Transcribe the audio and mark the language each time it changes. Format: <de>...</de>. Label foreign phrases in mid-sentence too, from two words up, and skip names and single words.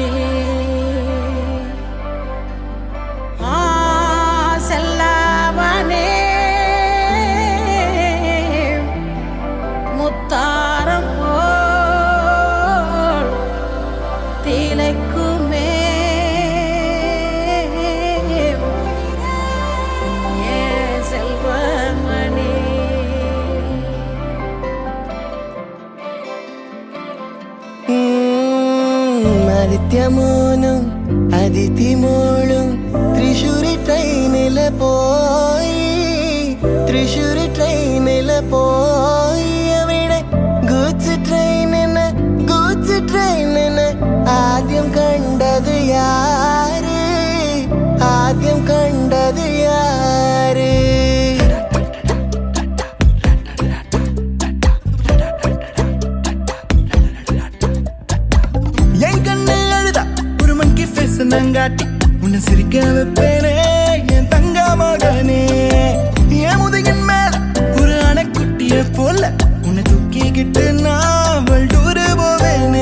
<ta>செல்லவனே முத்தாரம் திளைக்குமே ஏ செல்வமணி.</ta> <ml>ആദിത്യമോനും അതിഥിമോളും തൃശ്ശൂരി ട്രെയിനില് പോയി, തൃശ്ശൂരി ട്രെയിനില് പോയി. അവിടെ ഗൂഡ്സ് ട്രെയിനിന് ആദ്യം കണ്ടത് യാര്, ആദ്യം കണ്ടത് യാര്.</ml> <ta>என் கண்ணு அழுதா ஒரு</ta> <en>monkey face</en> <ta>நங்காட்டி உன்னை சிரிக்க வைப்பேனே என் தங்க மகனே. என் முதுகின் மேல ஒரு அணைக்குட்டிய போல உன்னை தூக்கிக்கிட்டு நான் வல்டூரு போவேனே.</ta>